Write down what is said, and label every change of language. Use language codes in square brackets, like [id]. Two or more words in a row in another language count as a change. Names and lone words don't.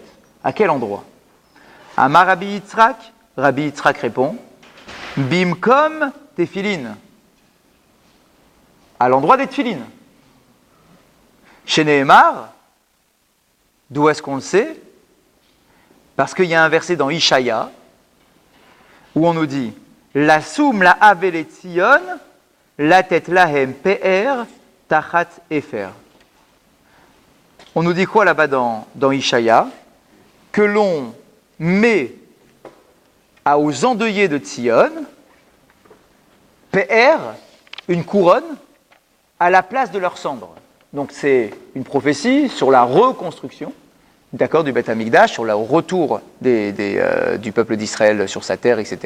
[fr] À quel endroit? [he] אמר רבי יצחק, [fr] Rabbi Yitzhak répond, [he] במקום תפילין, [fr] à l'endroit des tefilin. Chez Nehemar, d'où est-ce qu'on le sait? Parce qu'il y a un verset dans Ishaya, où on nous dit, [he] לשום לאבלי ציון לתת להם פאר תחת אפר. [fr] On nous dit quoi là-bas dans Ishaya? Que l'on met aux endeuillés de Tzion, pe'er, une couronne, à la place de leurs cendres. Donc c'est une prophétie sur la reconstruction, d'accord, du [he] בית המקדש, [fr] sur le retour du peuple d'Israël sur sa terre, etc.